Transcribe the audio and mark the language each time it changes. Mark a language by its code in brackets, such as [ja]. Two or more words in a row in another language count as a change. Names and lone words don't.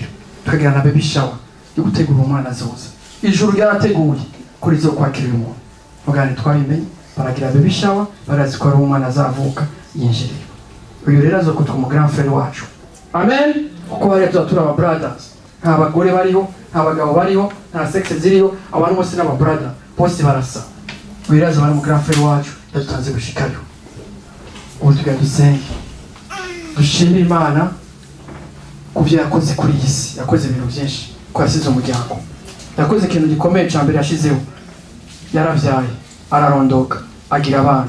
[rn] Tukagira na [en] baby shower [rn] yo gutegura umwana azoza. Ijuru ryarateguye kuri zo kwakira umuntu. Mugani twabimenye baragira [en] baby shower, [rn] barazi ko ari umwana azavuka yinjirira. Uyu rero azokutwa mu [fr] grand frère [rn] wacu. Amen. Kuko hari tuzatura aba brothers. Nta bagore bariho, nta bagabo bariho, nta sex ziriho, abantu bose n'aba brother bose barasa. Uyu rero bari mu [fr] grand frère [rn] wacu yatanze gushikayo. Ubu tugadusenge. Dushimira Imana kuvyo yakoze kuri iyi si. Yakoze ibintu byinshi ko yasize umuryango. Yakoze ikintu gikomeye cyambere yashizeho. Yaravyaye, ararondoka, agira abana.